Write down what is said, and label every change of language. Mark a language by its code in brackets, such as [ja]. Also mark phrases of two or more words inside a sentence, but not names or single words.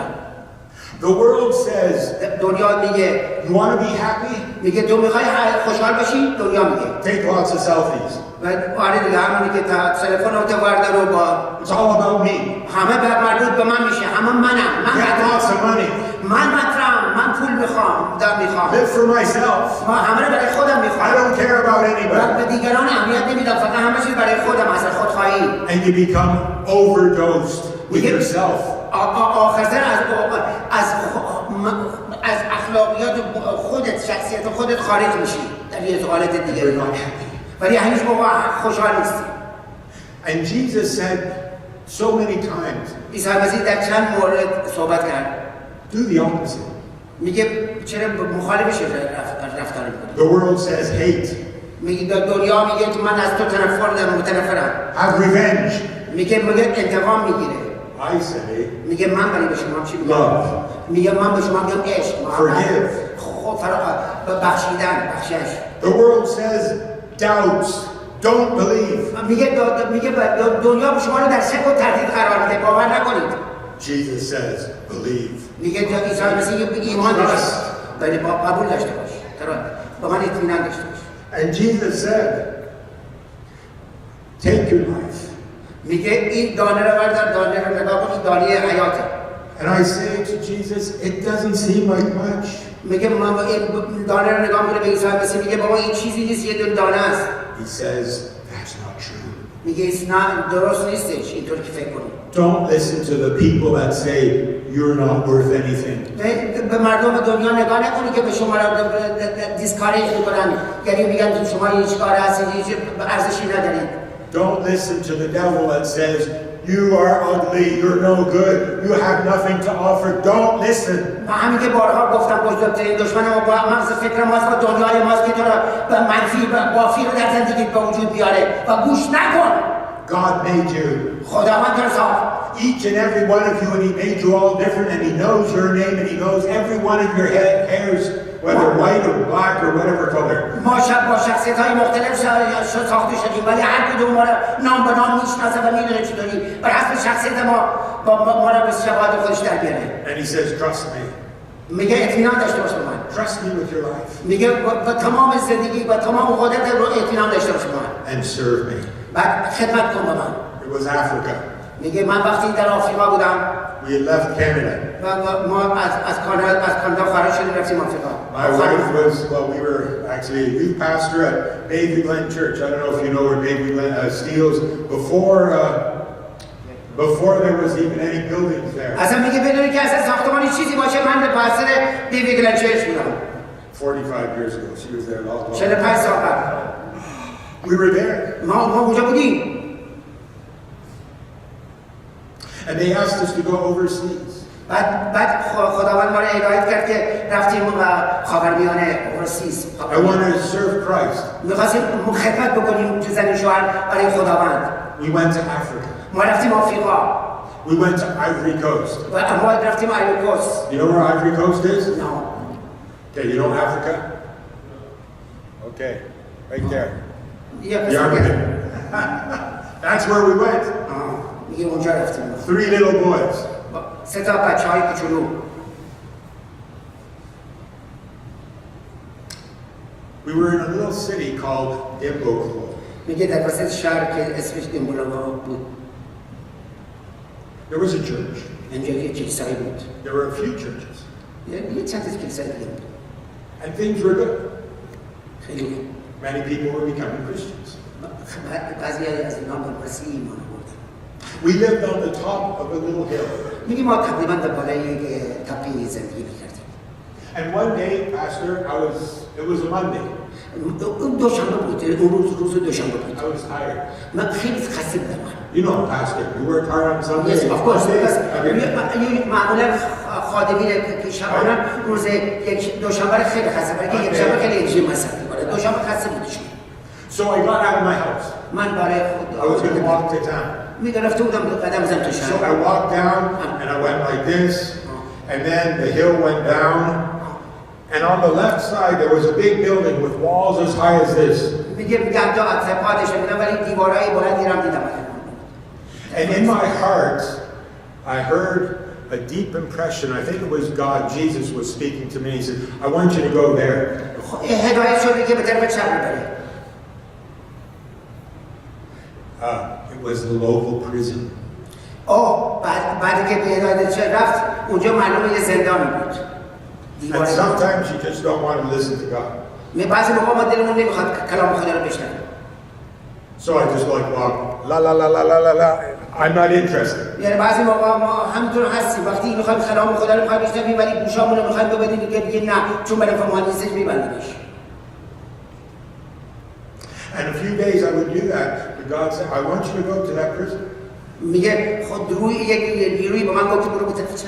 [en] The world says, [fa] دنیا میگه [en] you want to be happy? [fa] میگه تو میخوای خوشحال باشی؟ دنیا میگه [en] Take lots of selfies. [fa] و آره دیگه همونی که تلفن رو بردار و با [en] It's all about me. [fa] همه مربوط به من میشه، همه منم. [en] Get lots of money. [fa] من مطرحم، من پول میخوام، [en] Live for myself. [fa] من همه رو برای خودم [en] I [fa] میخوام. [en] don't care about anybody. [fa] به دیگران اهمیت نمیدم، فقط همه چیز برای خودم هست، خودخواهی. [en] And you become overdosed with yourself. [fa] آخرتر از اخلاقیات خودت، شخصیت خودت خارج میشی در یه حالت دیگه. ولی هیچ موقع خوشحال نیستی. [en] And Jesus said so many times, [fa] عیسی مسیح در چند مورد صحبت کرد. [en] do the opposite. [fa] میگه چرا مخالفش رفتار میکنی؟ [en] The world says hate. [fa] میگه دنیا میگه تو من از تو متنفرم. [en] Have revenge. [fa] میگه انتقام میگیره. [en] I say, [fa] میگه من برای به شما چی میگم؟ [en] love. [fa] میگه من به شما میگم عشق. [en] Forgive. [fa] بخشیدن بخشش. [en] The world says doubts, don't believe. [fa] میگه دنیا به شما رو در شک و تردید قرار میده، باور نکنید. [en] Jesus says believe. [fa] میگه عیسی مسیح ایمان داشت، ولی قبول داشته باش، با من اطمینان داشته باش. [en] And Jesus said, take your life. [fa] میگه این دانه رو بردار، دانه رو نگاه کن، دانه حیاته. [en] And I say to Jesus, it doesn't seem like much. [fa] میگه من این دانه رو نگاه میکنه به عیسی مسیح، میگه بابا این چیزی نیست، یه دونه دانه است. [en] He says, that's not true. [fa] میگه درست نیستش اینطور که فکر کنید. [en] Don't listen to the people that say you're not worth anything. [fa] به مردم دنیا نگاه نکنید که به شما را دیسکارج میکنن، یعنی میگن شما هیچ کار هستید، هیچ ارزشی ندارید. [en] Don't listen to the devil that says you are ugly, you're no good, you have nothing to offer. Don't listen. [fa] همین که بارها گفتم بزرگترین دشمن ما با مغز فکر ماست و دنیای ماست که تو را به منفی و بافی رو در زندگی به وجود بیاره و گوش نکن. [en] God made you. [fa] خداوند تو را ساخت. [en] Each and every one of you, and He made you all different, and He knows your name, and He knows every one of your hairs, whether white or black or whatever color. [fa] ما با شخصیت‌های مختلف ساخته شدیم، ولی هر کدوم ما را نام به نام میشناسه و میدونه چطوری بر حسب شخصیت ما را به شباهت خودش در بیاره. [en] And He says, trust me. [fa] میگه اطمینان داشته باش به من. [en] Trust me with your life. [fa] میگه با تمام زندگی و تمام قدرت رو اطمینان داشته باش به من. [en] And serve me. [fa] بعد خدمت کن به من. [en] It was Africa. [fa] میگه من وقتی در آفریقا بودم [en] We had left Canada. [fa] و ما از کانادا خارج شدیم رفتیم آفریقا. [en] My wife was, well, we were actually a youth pastor at Baby Glen Church. I don't know if you know where Baby Glen Steeles, before there was even any buildings there. [fa] اصلا میگه بدونی که اصلا ساختمانی چیزی باشه، من به پاستر بیبی گلن چرچ بودم. [en] 45 years ago, she was there a long [fa] 45 سال قبل. [en] We were there. [fa] ما اونجا بودیم. [en] And they asked us to go overseas. [fa] بعد خداوند ما را هدایت کرد که رفتیم خاورمیانه overseas. [en] I wanted to serve Christ. [fa] می‌خواستیم خدمت بکنیم تو زن شوهر برای خداوند. [en] We went to Africa. [fa] ما رفتیم آفریقا. [en] We went to Ivory Coast. [fa] و ما رفتیم آیوری کوست. [en] You know where Ivory Coast is? No. Okay, you know Africa? Okay, right there. Yeah, The Armageddon. That's where we went. [fa] میگه اونجا رفتیم. [en] 3 little boys. [fa] سه تا بچه‌های کوچولو. [en] We were in a little city called Mboko. [fa] میگه در وسط شهر که اسمش دیمبولو بود. [en] There was a church. [fa] اینجا یه کلیسایی بود. [en] There were a few churches. [fa] یه چند تا کلیسای دیگه بود. [en] And things were good. [fa] خیلی [en] Many people were becoming Christians. [fa] بعضی از اینا به مسیح ایمان آوردن. [en] We lived on the top of a little hill. [fa] میگه ما تقریبا در بالای تپه زندگی می‌کردیم. [en] And one day, Pastor, it was a Monday. [fa] دوشنبه بود. اون روز دوشنبه بود. [en] I was tired. [fa] من خیلی خسته بودم. [en] You know, Pastor, you work hard on Sunday. Yes, of course. Monday. [fa] معمولا خادمین که شبانه روز یک دوشنبه خیلی خسته، برای که یک شنبه خیلی انرژی مصرف می‌کنه. دوشنبه خسته بودم. [en] So I got out of my house. [fa] من برای [en] I was going to walk to town. [fa] رفته بودم قدم بزنم تو شهر. [en] So I walked down and I went like this, and then the hill went down, and on the left side there was a big building with walls as high as this. [fa] میگه تا پادش میدم ولی دیوارای بلندی رو دیدم. [en] And in my heart, I heard a deep impression. I think it was God, Jesus was speaking to me. He said, I want you to go there. [fa] هدایت شدی که به طرف چپ بری. [en] It was the local prison. [fa] بعد که به هدایت رفت اونجا معلومه یه زندانی بود. [en] And sometimes you just don't want to listen to God. [fa] بعضی موقع ما دلمون نمیخواد کلام خدا رو بشنویم. [en] So I just like walk, la la la la la la la. I'm not interested. [fa] یعنی بعضی موقع ما همینطور هستیم وقتی میخوایم کلام خدا رو میخوایم بشنویم ولی گوشامون رو میخوایم ببندیم که دیگه نه چون برای ما نیستش میبندیمش. [en] And a few days I would do that, but God said, I want you to go to that prison. [fa] میگه خود روی یک نیروی به من گفت برو به طرف چپ.